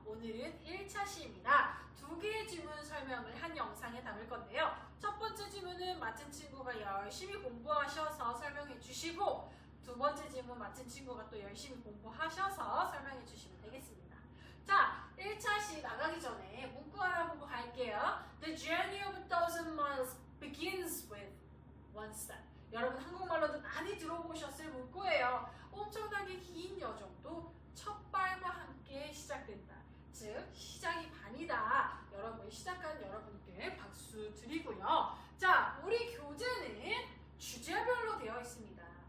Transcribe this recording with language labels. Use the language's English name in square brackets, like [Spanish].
[Korean] 오늘은 1차 시입니다. 두 개의 지문 설명을 한 영상에 담을 건데요. 첫 번째 지문은 맡은 친구가 열심히 공부하셔서 설명해 주시고, 두 번째 지문 맡은 친구가 또 열심히 공부하셔서 설명해 주시면 되겠습니다. 자, 1차 시 나가기 전에 문구 알아보고 갈게요. [English] The journey of 1,000 miles begins with one step. [Korean] 여러분 한국말로도 많이 들어보셨을 문구예요. 엄청나게 긴 여정도 첫 발과 함께 시작된다. 즉 시작이 반이다. 여러분 시작한 여러분께 박수 드리고요. 자, 우리 교재는 주제별로 되어 있습니다.